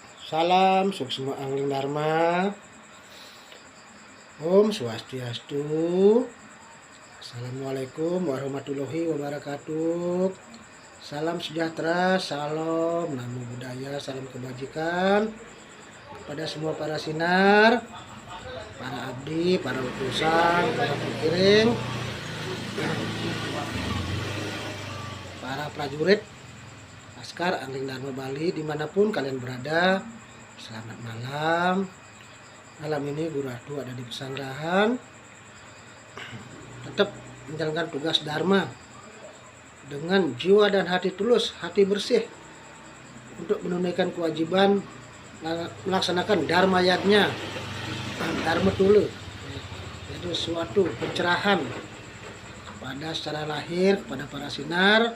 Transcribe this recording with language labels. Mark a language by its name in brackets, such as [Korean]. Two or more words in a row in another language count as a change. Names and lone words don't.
[Indonesian] Salam Suksma Angling Dharma. Om Swastiastu. [Arabic] السلام عليكم ورحمة الله وبركاته. [Indonesian] Salam sejahtera, salam namo buddhaya, salam kebajikan kepada semua para sinar, para abdi, para utusan, para pengiring, para prajurit Laskar Angling Dharma Bali dimanapun kalian berada. Selamat malam. Malam ini Guru Atu ada di pesanggrahan, tetap menjalankan tugas Dharma dengan jiwa dan hati tulus, hati bersih untuk menunaikan kewajiban melaksanakan Dharma yadnya, Dharma tulu, yaitu suatu pencerahan kepada secara lahir kepada para sinar.